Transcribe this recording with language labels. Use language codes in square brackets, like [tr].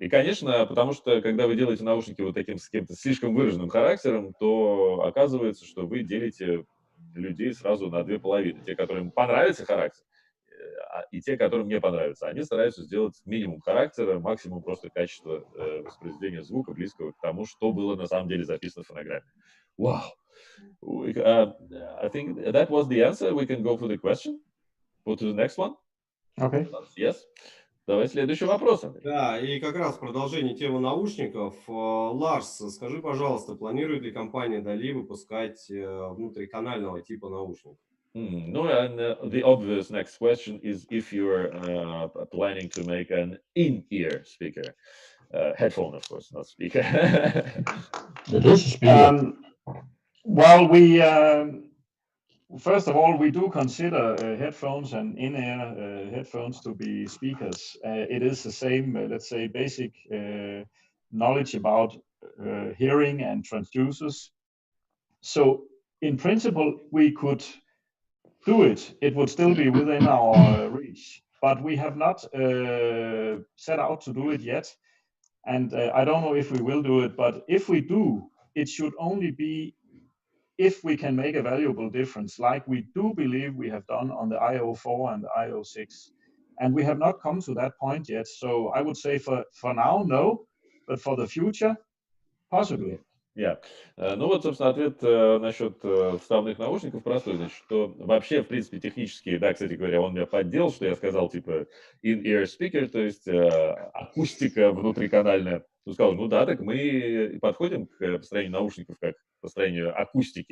[ru] И, конечно, потому что, когда вы делаете наушники вот таким с каким-то слишком выраженным характером, то оказывается, что вы делите людей сразу на две половины. Те, которым понравится характер, и те, которые мне понравятся. Они стараются сделать минимум характера, максимум просто качества воспроизведения звука, близкого к тому, что было на самом деле записано в фонограмме. Wow. [en] I think that was the answer. We can go for the question. Go to the next one. Okay. Yes. [ru] Давай следующий вопрос. Да, и как раз в продолжении темы наушников. Ларс, скажи, пожалуйста, планирует ли компания DALI выпускать внутриканального типа наушников? [en] No, and the obvious next question is if you're planning to make an in-ear speaker. Headphone, of course, not speaker. It is a speaker. Well, we first of all, we do consider headphones and in-ear headphones to be speakers. It is the same, let's say, basic knowledge about hearing and transducers. So, in principle, we could do it. It would still be within our reach, but we have not set out to do it yet. And I don't know if we will do it, but if we do, it should only be if we can make a valuable difference, like we do believe we have done on the IO4 and the IO6. And we have not come to that point yet. So I would say for now, no, but for the future, possibly. Yeah. [ru] Ну вот, собственно, ответ насчет вставных наушников простой. Значит, что вообще, в принципе, технически, да, кстати говоря, он меня поддел, что я сказал, типа, [en] in-ear speaker, [ru] то есть акустика внутриканальная. Он сказал, ну да, так мы подходим к построению наушников как к построению акустики.